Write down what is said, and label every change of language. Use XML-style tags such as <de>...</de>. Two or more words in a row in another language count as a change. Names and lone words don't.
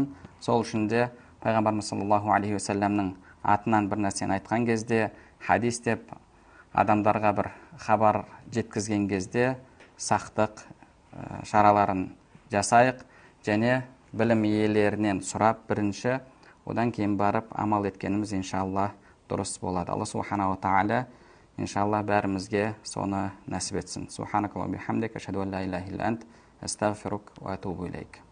<kk>Сол үшін де пайғамбарымыз</kk> <ar>صلى الله عليه وسلم</ar> <kk>атынан бір нәрсені айтқан кезде, хадис деп адамдарға бір хабар жеткізген кезде сақтық шараларын жасайық, және білім иелерінен сұрап бірінші, одан кейін барып амал еткеніміз иншалла дұрыс болады. Алла</kk> <ar>سبحانه وتعالى</ar> <kk>иншалла бәрімізге соны нәсіп етсін.</kk> <ar>سبحانك اللهم بحمدك أشهد أن لا إله إلا أنت أستغفرك وأتوب إليك.</ar>